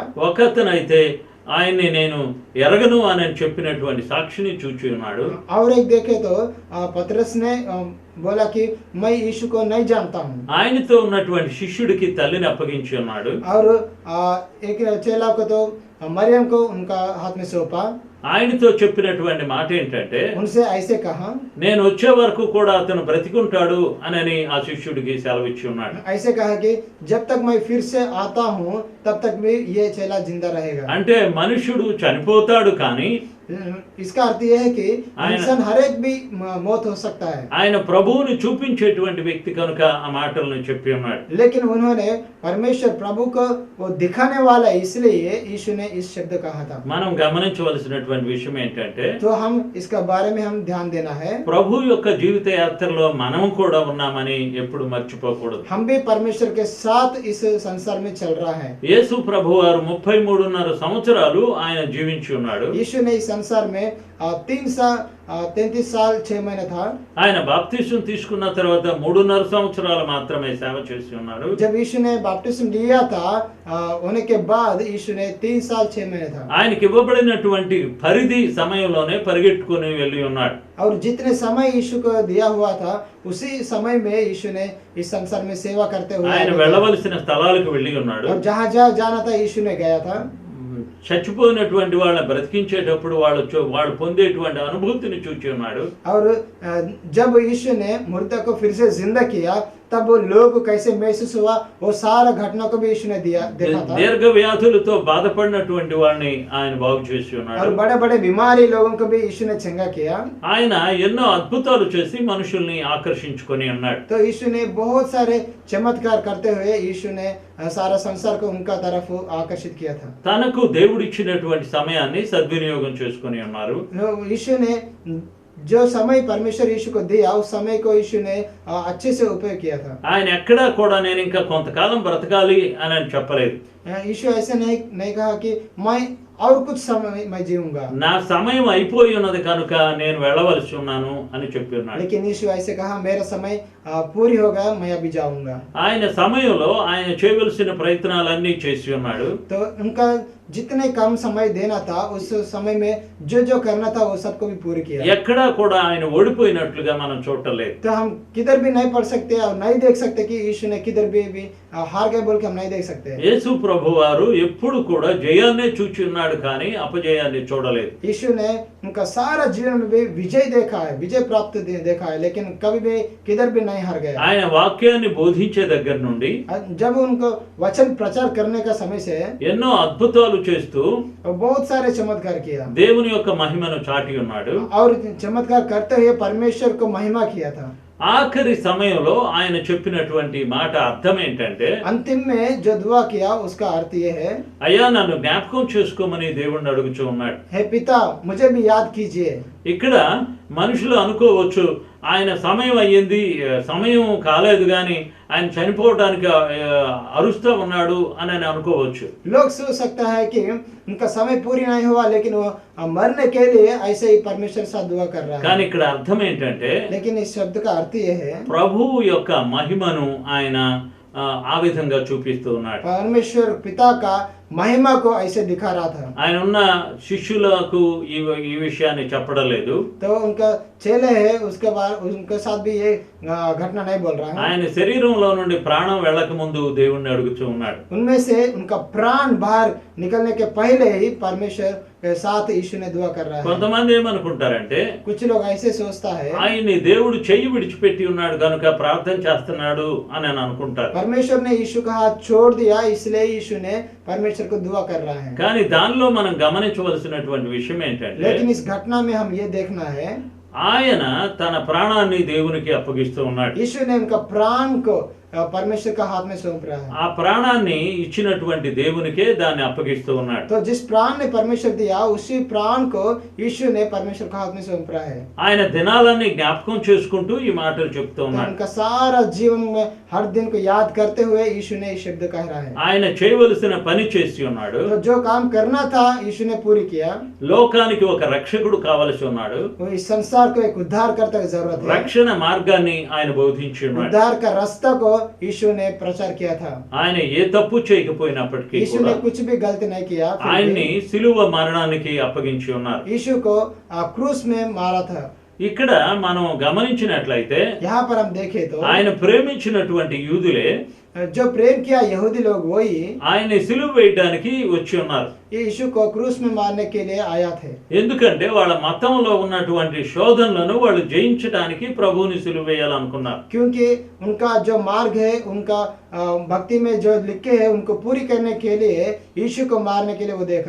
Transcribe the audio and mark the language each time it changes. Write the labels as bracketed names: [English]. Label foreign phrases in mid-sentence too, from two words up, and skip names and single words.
[Telugu] ఒకతనైతే ఆయన్ని నేను ఎరగను అని చెప్పినటువంటి సాక్షిని చూచి ఉన్నాడు. [Hindi] और एक देखे तो पतरस ने बोला कि मैं यीशु को नहीं जानता हूँ। [Telugu] ఆయనతో ఉన్నటువంటి శిష్యుడికి తల్లిని అప్పగించి ఉన్నాడు. [Hindi] और एक चेला को तो मरियम को उनका हाथ में सौंपा। [Telugu] ఆయనతో చెప్పినటువంటి మాట ఏంటంటే, [Hindi] उनसे ऐसे कहा, [Telugu] నేను వచ్చే వరకు కూడా అతను బ్రతికుంటాడు అని ఆ శిష్యుడికి సెలవిచ్చి ఉన్నాడు. [Hindi] ऐसे कहा कि जब तक मैं फिर से आता हूँ तब तक भी ये चेला जिंदा रहेगा। [Telugu] అంటే మనుషుడు చనిపోతాడు కానీ [Hindi] इसका अर्थ यह है कि इंसान हर एक भी मौत हो सकता है, [Telugu] ఆయన ప్రభువుని చూపించేటువంటి వ్యక్తి కనుక ఆ మాటలను చెప్పి ఉన్నాడు. [Hindi] लेकिन उन्होंने परमेश्वर प्रभु को वो दिखाने वाला है, इसलिए यीशु ने इस शब्द कहा था। [Telugu] మనం గమనించవలసినటువంటి విషయం ఏంటంటే, [Hindi] तो हम इसका बारे में हम ध्यान देना है। [Telugu] ప్రభు యొక్క జీవిత యాత్రలో మనం కూడా ఉన్నామని ఎప్పుడు మర్చిపోకూడదు. [Hindi] हम भी परमेश्वर के साथ इस संसार में चल रहा है। [Telugu] యేసు ప్రభువారు 33.5 సంవత్సరాలు ఆయన జీవించి ఉన్నాడు. [Hindi] यीशु ने इस संसार में 33 साल 6 महीने था। [Telugu] ఆయన బాప్తిసం తీసుకున్న తర్వాత 3.5 సంవత్సరాలు మాత్రమే సేవ చేసి ఉన్నాడు. [Hindi] जब यीशु ने बपतिस्म लिया था होने के बाद यीशु ने 3 साल 6 महीने था। [Telugu] ఆయనకి ఇవ్వబడినటువంటి పరిధి సమయంలోనే పరిగెట్టుకుని వెళ్ళి ఉన్నాడు. [Hindi] और जितने समय यीशु को दिया हुआ था उसी समय में यीशु ने इस संसार में सेवा करते हुए [Telugu] ఆయన వెళ్ళవలసిన స్థలాలకు వెళ్ళి ఉన్నాడు. [Hindi] और जहाँ जहाँ जाना था यीशु ने गया था। [Telugu] చచ్చిపోయినటువంటి వాళ్ళని బ్రతికించేటప్పుడు వాళ్ళు పొందేటువంటి అనుభూతిని చూచి ఉన్నాడు. [Hindi] और जब यीशु ने मुर्दा को फिर से जिंदा किया तब वो लोग को कैसे महसूस हुआ, वो सारा घटना को भी यीशु ने देखा था। [Telugu] దీర్ఘ వ్యాధులతో బాధపడినటువంటి వాళ్ళని ఆయన బాగు చేసి ఉన్నాడు. [Hindi] और बड़े बड़े बीमारी लोगों को भी यीशु ने चंगा किया। [Telugu] ఆయన ఎన్నో అద్భుతాలు చేసి మనుషుల్ని ఆకర్షించుకొని ఉన్నాడు. [Hindi] तो यीशु ने बहुत सारे चमत्कार करते हुए यीशु ने सारा संसार को उनका तरफ आकर्षित किया था। [Telugu] తనకు దేవుడిచ్చినటువంటి సమయాన్ని సద్వినియోగం చేసుకొని ఉన్నారు. [Hindi] यीशु ने जो समय परमेश्वर यीशु को दिया उस समय को यीशु ने अच्छे से उपयोग किया था। [Telugu] ఆయన ఎక్కడా కూడా నేను ఇంకా కొంతకాలం బ్రతకాలి అని చెప్పలేదు. [Hindi] यीशु ऐसे नहीं कहा कि मैं और कुछ समय मैं जीऊंगा। [Telugu] నా సమయం అయిపోయి ఉన్నది కనుక నేను వెళ్ళవలసి ఉన్నాను అని చెప్పి ఉన్నాడు. [Hindi] लेकिन यीशु ऐसे कहा, मेरा समय पूरी हो गया, मैं अभी जाऊंगा। [Telugu] ఆయన సమయంలో ఆయన చేయవలసిన ప్రయత్నాలన్నీ చేసి ఉన్నాడు. [Hindi] तो उनका जितने कम समय देना था उस समय में जो जो करना था वो सबको भी पूरी किया। [Telugu] ఎక్కడా కూడా ఆయన ఓడిపోయినట్లుగా మనం చూడలేదు. [Hindi] तो हम किधर भी नहीं पढ़ सकते और नहीं देख सकते कि यीशु ने किधर भी हार गए बोल के हम नहीं देख सकते। [Telugu] యేసు ప్రభువారు ఎప్పుడు కూడా జయాన్నే చూచి ఉన్నాడు కానీ అపజయాన్ని చూడలేదు. [Hindi] यीशु ने उनका सारा जीवन में भी विजय देखा है, विजय प्राप्त देखा है, लेकिन कभी भी किधर भी नहीं हार गया। [Telugu] ఆయన వాక్యాన్ని బోధించే దగ్గర నుండి [Hindi] जब उनको वचन प्रचार करने का समय से [Telugu] ఎన్నో అద్భుతాలు చేస్తూ [Hindi] बहुत सारे चमत्कार किया [Telugu] దేవుని యొక్క మహిమను చాటి ఉన్నాడు. [Hindi] और चमत्कार करते हुए परमेश्वर को महिमा किया था। [Telugu] ఆఖరి సమయంలో ఆయన చెప్పినటువంటి మాట అర్థం ఏంటంటే, [Hindi] अंतिम में जो दुआ किया उसका अर्थ ये है, [Telugu] అయ్యా నన్ను జ్ఞాపకం చేసుకోమని దేవుణ్ణి అడుగుచూ ఉన్నాడు. [Hindi] हे पिता मुझे भी याद कीजिए। [Telugu] ఇక్కడ మనుషులు అనుకోవచ్చు ఆయన సమయం అయ్యింది, సమయం కాలేదు కానీ ఆయన చనిపోవడానికి అరుస్తూ ఉన్నాడు అని అనుకోవచ్చు. [Hindi] लोग सोच सकता है कि उनका समय पूरी नहीं हुआ लेकिन वो मरने के लिए ऐसे ही परमेश्वर से दुआ कर रहा [Telugu] కానీ [Hindi] है। [Telugu] ఇక్కడ అర్థం ఏంటంటే, [Hindi] लेकिन इस शब्द का अर्थ ये है, [Telugu] ప్రభువు యొక్క మహిమను ఆయన ఆ విధంగా చూపిస్తూ ఉన్నాడు. [Hindi] परमेश्वर पिता का महिमा को ऐसे दिखा रहा था। [Telugu] ఆయన ఉన్న శిష్యులకు ఈ విషయాన్ని చెప్పడం లేదు. [Hindi] तो उनका चेले है उसके बाद उनके साथ भी ये घटना नहीं बोल रहा है। [Telugu] ఆయన శరీరంలో నుండి ప్రాణం వెళ్ళక ముందు దేవుణ్ణి అడుగుతూ ఉన్నాడు. [Hindi] उनमें से उनका प्राण बाहर निकलने के पहले ही परमेश्वर के साथ यीशु ने दुआ कर रहा है। [Telugu] కొంతమంది ఏమనుకుంటారంటే, [Hindi] कुछ लोग ऐसे सोचता है [Telugu] ఆయన్ని దేవుడు చెయ్యి విడిచిపెట్టి ఉన్నాడు కనుక ప్రార్థన చేస్తున్నాడు అని అనుకుంటారు. [Hindi] परमेश्वर ने यीशु का हाथ छोड़ दिया इसलिए यीशु ने परमेश्वर को दुआ कर रहा है। [Telugu] కానీ దానిలో మనం గమనించవలసినటువంటి విషయం ఏంటంటే, [Hindi] लेकिन इस घटना में हम ये देखना है, [Telugu] ఆయన తన ప్రాణాన్ని దేవునికి అప్పగిస్తూ ఉన్నాడు. [Hindi] यीशु ने उनका प्राण को परमेश्वर का हाथ में सौंप रहा है। [Telugu] ఆ ప్రాణాన్ని ఇచ్చినటువంటి దేవునికే దాన్ని అప్పగిస్తూ ఉన్నాడు. [Hindi] तो जिस प्राण ने परमेश्वर दिया उसी प्राण को यीशु ने परमेश्वर का हाथ में सौंप रहा है। [Telugu] ఆయన దినాలన్నీ జ్ఞాపకం చేసుకుంటూ ఈ మాటలు చెప్తూ [Hindi] तो [Telugu] ఉన్నాడు. [Hindi] उनका सारा जीवन में हर दिन को याद करते हुए यीशु ने ये शब्द कह रहा है। [Telugu] ఆయన చేయవలసిన పని చేసి ఉన్నాడు. [Hindi] तो जो काम करना था यीशु ने पूरी किया। [Telugu] లోకానికి ఒక రక్షకుడు కావలసి ఉన్నాడు. [Hindi] वो इस संसार को एक उद्धारकर्ता की जरूरत है। [Telugu] రక్షణ మార్గాన్ని ఆయన బోధించి ఉన్నాడు. [Hindi] उद्धार का रास्ता को यीशु ने प्रचार किया था। [Telugu] ఆయన ఏ తప్పు చేయకపోయినప్పటికీ [Hindi] यीशु [Telugu] కూడా [Hindi] ने कुछ भी गलती नहीं किया, फिर [Telugu] ఆయన్ని [Hindi] भी [Telugu] సిలువ మరణానికి అప్పగించి ఉన్నారు. [Hindi] यीशु को क्रूस में मारा था। [Telugu] ఇక్కడ మనం गमनिంచినట్లయితే [Hindi] यहाँ पर हम देखें तो [Telugu] ఆయన ప్రేమించినటువంటి యూదులే [Hindi] जो प्रेम किया यहूदी लोग वही [Telugu] ఆయన్ని సిలువ వేయడానికి వచ్చి ఉన్నారు. [Hindi] यीशु को क्रूस में मारने के लिए आया थे। [Telugu] ఎందుకంటే వాళ్ళ మతంలో ఉన్నటువంటి శోధనలను వాళ్ళు జయించడానికి ప్రభువుని సిలువ వేయాలనుకున్నారు. [Hindi] क्योंकि उनका जो मार्ग है, उनका भक्ति में जो लिखे है उनको पूरी करने के लिए यीशु को मारने के लिए वो देखा।